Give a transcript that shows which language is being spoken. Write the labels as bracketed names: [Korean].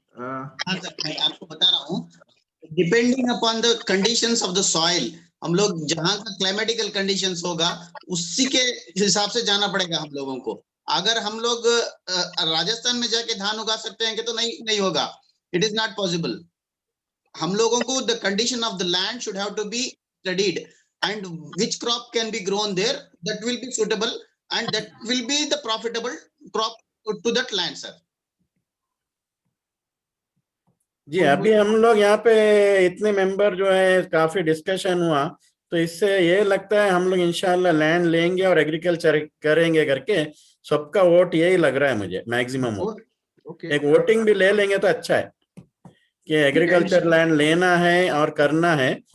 [Hindi] हाँ सर, मैं आपको बता रहा हूँ, [English] depending upon the conditions of the soil, [Hindi] हम लोग जहाँ का क्लाइमेटिकल कंडीशंस होगा उसी के हिसाब से जाना पड़ेगा हम लोगों को। अगर हम लोग राजस्थान में जाके धान उगा सकते हैं कि तो नहीं होगा, [English] It is not possible. [Hindi] हम लोगों को [English] The condition of the land should have to be studied and which crop can be grown there that will be suitable and that will be the profitable crop to that land, sir. [Hindi] जी अभी हम लोग यहाँ पे इतने member जो है काफी discussion हुआ, तो इससे ये लगता है हम लोग इंशाल्लाह लैंड लेंगे और एग्रीकल्चर करेंगे करके सबका वोट यही लग रहा है मुझे, मैक्सिमम वोट। एक वोटिंग भी ले लेंगे तो अच्छा है कि एग्रीकल्चर लैंड लेना है और करना है।